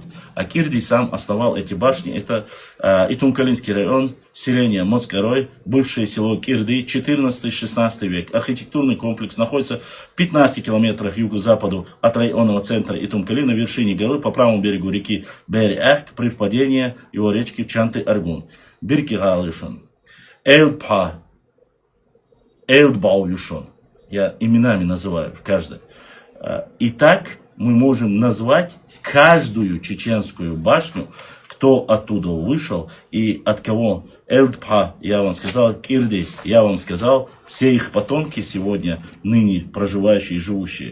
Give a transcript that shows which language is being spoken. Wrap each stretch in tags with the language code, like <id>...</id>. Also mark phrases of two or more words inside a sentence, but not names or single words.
<ru>А Кирди сам основал эти башни. Это Итумкалинский район, селение Моцкарой, бывшее село Кирди, 14-16 век. Архитектурный комплекс находится в 15 километрах юго-западу от районного центра Итумкали на вершине горы по правому берегу реки Бери-Ах при впадении его речки Чанты-Аргун. Бирки-Галюшон. Элдбау-Юшон. Я именами называю каждый. И так мы можем назвать каждую чеченскую башню, кто оттуда вышел и от кого. Элдпа, я вам сказал, Кирди, я вам сказал, все их потомки сегодня, ныне проживающие и живущие.</ru>